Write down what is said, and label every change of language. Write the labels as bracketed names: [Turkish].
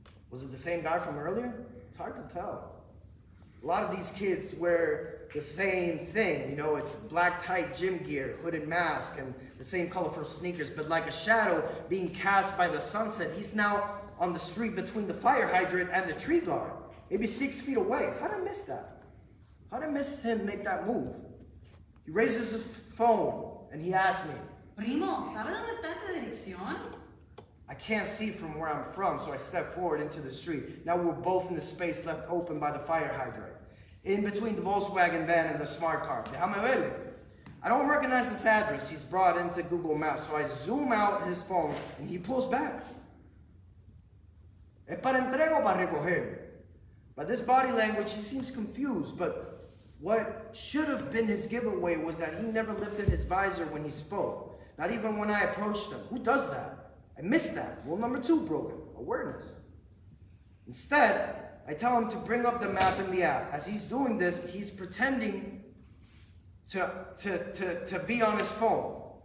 [English] Was it the same guy from earlier? It's hard to tell. A lot of these kids wear the same thing, you know, it's black tight gym gear, hooded mask, and the same colorful sneakers, but like a shadow being cast by the sunset, he's now on the street between the fire hydrant and the tree guard, maybe 6 feet away. How did I miss that? How did I miss him make that move? He raises his phone and he asks me, [Spanish] Primo, ¿sabe dónde está esta dirección? [English] I can't see from where I'm from, so I step forward into the street. Now we're both in the space left open by the fire hydrant, in between the Volkswagen van and the smart car. [Spanish] Déjame ver. [English] I don't recognize this address he's brought into Google Maps, so I zoom out his phone and he pulls back. [Spanish] ¿Es para entrega o para recoger? [English] By this body language, he seems confused, but what should have been his giveaway was that he never lifted his visor when he spoke, not even when I approached him. Who does that? I missed that. Rule number 2 broken. Awareness. Instead, I tell him to bring up the map in the app. As he's doing this, he's pretending to be on his phone.